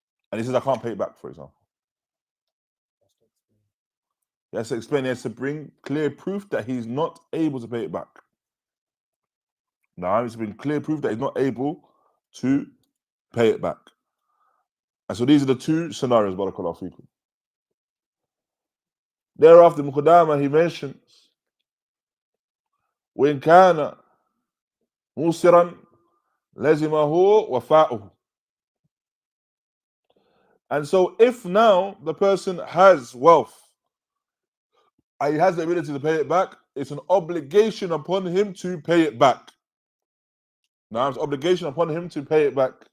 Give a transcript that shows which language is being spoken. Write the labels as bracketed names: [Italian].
[English] And he says, I can't pay it back, for example. He has to explain, he has to bring clear proof that he's not able to pay it back. Now, it's been clear proof that he's not able to pay it back. And so these are the two scenarios, barakallahu feekum. Thereafter, Qudāmah, he mentions, [Arabic] وإن كان موسرا لزمه وفاؤه. [English] And so if now the person has wealth and he has the ability to pay it back, it's an obligation upon him to pay it back. Now it's an obligation upon him to pay it back.